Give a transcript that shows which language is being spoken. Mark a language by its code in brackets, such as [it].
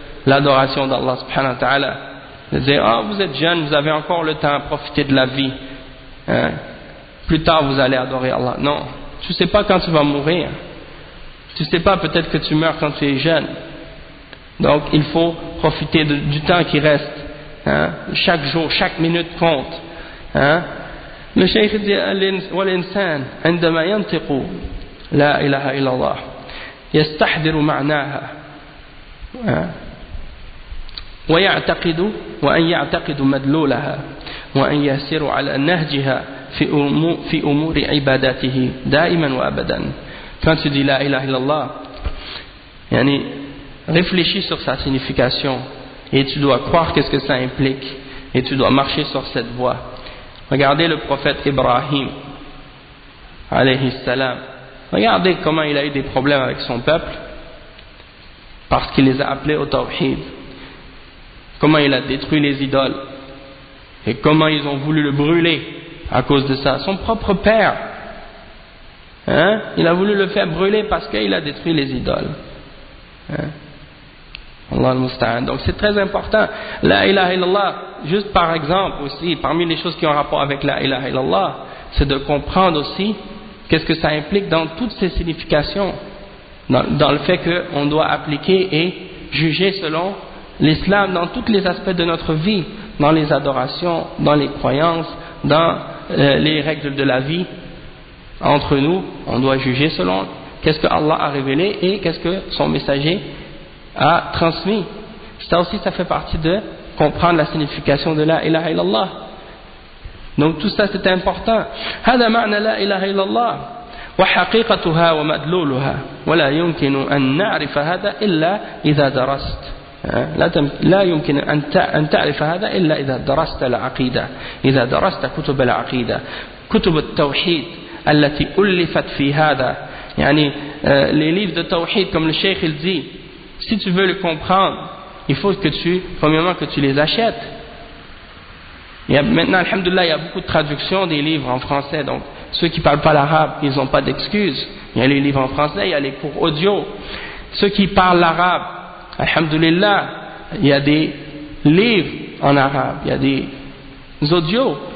[fr] l'adoration d'Allah subhanahu wa ta'ala. De dire, ah, vous êtes jeune, vous avez encore le temps à profiter de la vie. Hein? Plus tard, vous allez adorer Allah. Non, tu ne sais pas quand tu vas mourir. Tu ne sais pas peut-être que tu meurs quand tu es jeune. Donc, il faut profiter du temps qui reste. Hein? Chaque jour, chaque minute compte. Hein? Le Cheikh dit, [ar] « وَالْإِنسَانِ عَنْدَمَا يَنْتِقُوا لَا إِلَهَا إِلَّا اللَّهِ يَسْتَحْدِرُ مَعْنَاهَا وَيَعْتَقِدُ وَأَنْ يَعْتَقِدُ مَدْلُولَهَا وَأَنْ يَسِرُ عَلَى نَهْجِهَا فِي أُمُورِ عِبَادَتِهِ دَائِمًا وَأَبَدًا » [fr] Quand tu dis [ar] « لَا إِلَهَا إِلَّا اللَّهِ » يعني, [fr] réfléchis sur sa signification et tu dois croire qu'est-ce que ça implique et tu dois marcher sur cette voie. Regardez le prophète Ibrahim, alayhi salam. Regardez comment il a eu des problèmes avec son peuple, parce qu'il les a appelés au tawhid. Comment il a détruit les idoles, et comment ils ont voulu le brûler à cause de ça. Son propre père, hein, il a voulu le faire brûler parce qu'il a détruit les idoles. Hein? Allah al-Musta'an. Donc c'est très important. La ilaha illallah, juste par exemple aussi, parmi les choses qui ont rapport avec la ilaha illallah, c'est de comprendre aussi qu'est-ce que ça implique dans toutes ses significations, dans le fait qu'on doit appliquer et juger selon l'islam dans tous les aspects de notre vie, dans les adorations, dans les croyances, dans les règles de la vie. Entre nous, on doit juger selon qu'est-ce que Allah a révélé et qu'est-ce que son messager a transmis. Ça aussi, ça fait partie de comprendre la signification de la ilaha illallah. Donc tout ça, c'est important. [ar] هذا معنى la ilaha illallah وحقيقتها ومدلولها ولا يمكن أن نعرف هذا إلا إذا درست لا يمكن أن تعرف هذا إلا إذا درست العقيدة إذا درست كتب العقيدة كتب التوحيد التي ألفت في هذا يعني [fr] les livres de tawhid, comme le Cheikh il dit, si tu veux le comprendre, il faut que tu, premièrement, que tu les achètes. Il y a maintenant, alhamdoulilah, il y a beaucoup de traductions des livres en français. Donc, ceux qui ne parlent pas l'arabe, ils n'ont pas d'excuses. Il y a les livres en français, il y a les cours audio. Ceux qui parlent l'arabe, alhamdoulilah, il y a des livres en arabe, il y a des audios.